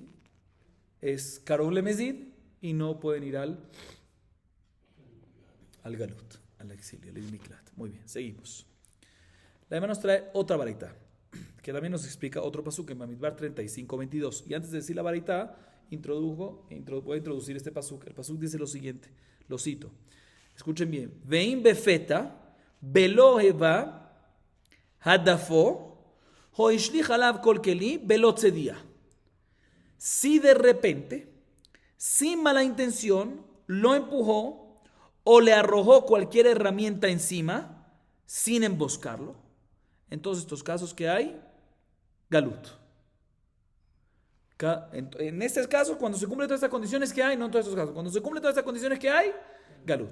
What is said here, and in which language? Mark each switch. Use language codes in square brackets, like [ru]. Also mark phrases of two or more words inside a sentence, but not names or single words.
[es] Es [he] קרוב למזיד [es] y no pueden ir al galut, al exilio, al miklat. Muy bien, seguimos. La Emma nos trae otra varita, que también nos explica otro pasuk en Bamidbar 35:22. Y antes de decir la varita, voy a introducir este pasuk. El pasuk dice lo siguiente, lo cito. Escuchen bien. [he] ואם בפתע בלא איבה הדפו או השליך עליו כל כלי בלא צדיה. [es] Si de repente, sin mala intención, lo empujó o le arrojó cualquier herramienta encima, sin emboscarlo, en todos estos casos que hay, galut. En estos casos, cuando se cumplen todas estas condiciones que hay, no en todos estos casos, cuando se cumplen todas estas condiciones que hay, galut.